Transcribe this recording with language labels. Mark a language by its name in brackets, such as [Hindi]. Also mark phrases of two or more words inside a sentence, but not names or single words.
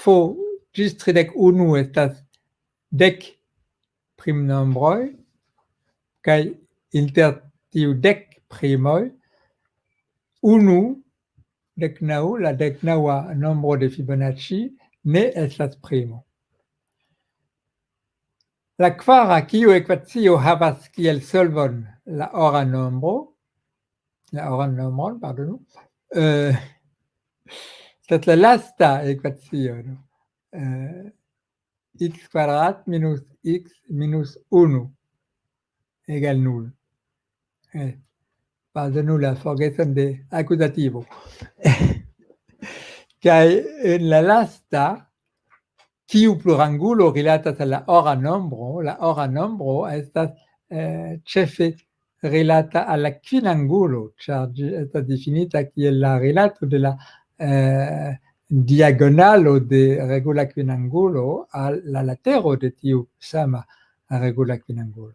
[Esperanto] 31 estas 10 primnombroj, kaj inter tiu 10 primoj, 19, la 19a nombro de Fibonacci, ne estas primo. La kvara, kiu ekvacio havas kiel solvon la oran nombron, pardonu, estas la lasta ekvacio, x kvadrat minus x minus 1 egal 0. Pardonu la forgeson de akuzativo. Kaj en la lasta, kiu plurangulo rilatas al la ora nombro estas ĉefe rilata al la kvinangulo, ĉar ĝi estas difinita kiel la rilato de la diagonalo de regula kvinangulo al la latero de tiu sama regula kvinangulo.